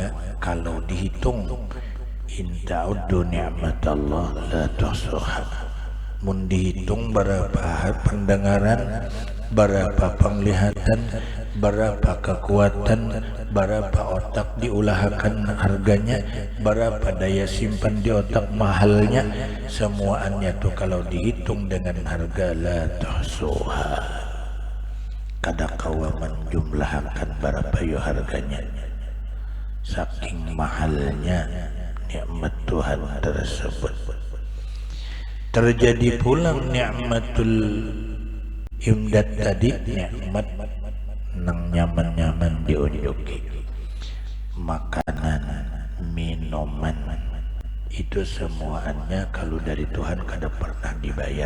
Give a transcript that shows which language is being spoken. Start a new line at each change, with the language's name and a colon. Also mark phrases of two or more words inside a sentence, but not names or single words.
Banjar: Kalau dihitung
Arabic: in ta'uddu ni'matallah la tuhsuha,
Banjar: mun dihitung berapa pendengaran berapa penglihatan, berapa kekuatan, berapa otak diulahakan harganya, berapa daya simpan di otak mahalnya, semuanya tuh kalau dihitung dengan harga
Arabic: la tuhsuha,
Banjar: kada kawa menjumlahkan berapa yo harganya, saking mahalnya nikmat Tuhan tersebut. Terjadi pulang
Arabic: nikmatul imdad
Banjar: tadi, nikmat nang nyaman-nyaman diunjuki, makanan, minuman, itu semuanya kalau dari Tuhan kada pernah dibayar.